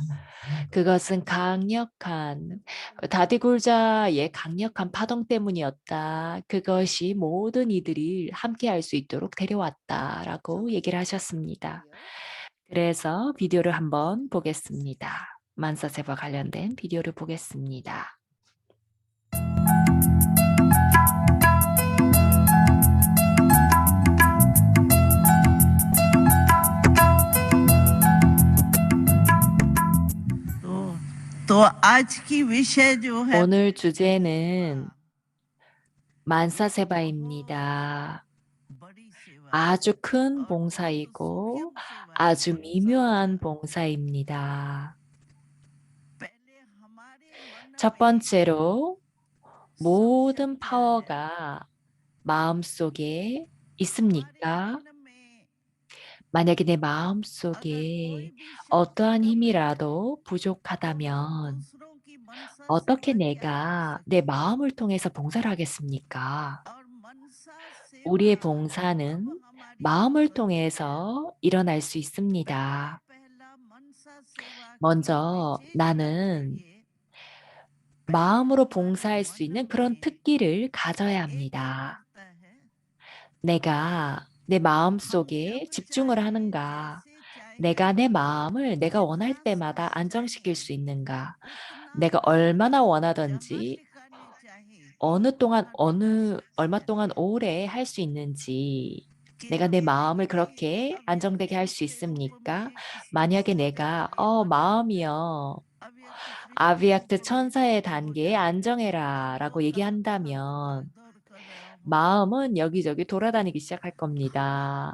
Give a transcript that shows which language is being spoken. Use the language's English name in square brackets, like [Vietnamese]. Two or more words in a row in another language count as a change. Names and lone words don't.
[Korean] 그것은 다디굴자의 강력한 파동 때문이었다. 그것이 모든 이들이 함께 할 수 있도록 데려왔다라고 얘기를 하셨습니다. 그래서 비디오를 한번 보겠습니다. 만사세바 관련된 비디오를 보겠습니다. [Hindi] तो आज की विषय जो है [Korean] 오늘 주제는 만사세바입니다. [Hindi] बड़ी सेवा [Korean] 아주 큰 봉사이고 아주 미묘한 봉사입니다. [Hindi] पहले हमारे मन [Korean] 첫 [Hindi] में [Korean] 번째로 모든 [Hindi] सबसे क्या है? [Korean] 파워가 마음속에 [Hindi] हमारे [Korean] 있습니까? [Hindi] मन में [Korean] 만약에 내 [Hindi] अगर [Korean] 마음속에 [Hindi] कोई भी शक्ति [Korean] 어떠한 [Hindi] कम है [Korean] 힘이라도 [Hindi] तो [Korean] 부족하다면 [Hindi] दूसरों की मनसा [Korean] 어떻게 [Hindi] सेवा क्या कर [Korean] 내가 내 [Hindi] सकते हैं? [Korean] 마음을 통해서 봉사를 하겠습니까? [Hindi] और मनसा [Korean] 우리의 [Hindi] सेवा [Korean] 봉사는 [Hindi] कब हमारी [Korean] 마음을 [Hindi] हो सकती है? [Korean] 통해서 일어날 수 [Hindi] पहले [Korean] 있습니다. [Hindi] पहला मनसा सेवा की [Korean] 먼저 [Hindi] विशेषता [Korean] 나는 [Hindi] चाहिए पहले [Korean] 마음으로 [Hindi] हमारे [Korean] 봉사할 수 [Hindi] मन [Korean] 있는 그런 [Hindi] में [Korean] 특기를 가져야 [Hindi] एक [Korean] 합니다. [Hindi] करता है [Korean] 내가 내 [Hindi] हम [Korean] 마음속에 [Hindi] जब [Korean] 집중을 [Hindi] चाहे [Korean] 하는가? [Hindi] जैसे चाहे [Korean] 내가 내 마음을 내가 원할 [Hindi] जितना [Korean] 때마다 [Hindi] समय [Korean] 안정시킬 [Hindi] चाहे [Korean] 수 있는가? [Hindi] उतना [Korean] 내가 [Hindi] देर [Korean] 얼마나 [Hindi] जमा [Korean] 원하든지 [Hindi] टिकाने चाहे [Korean] 얼마 [Hindi] उतना टिका [Korean] 동안 [Hindi] सकते [Korean] 오래 [Hindi] हैं [Korean] 할 수 있는지 내가 내 마음을 그렇게 안정되게 할 수 있습니까? 만약에 내가 마음이여 아비약트 천사의 단계에 안정해라 라고 얘기한다면 마음은 여기저기 돌아다니기 시작할 겁니다.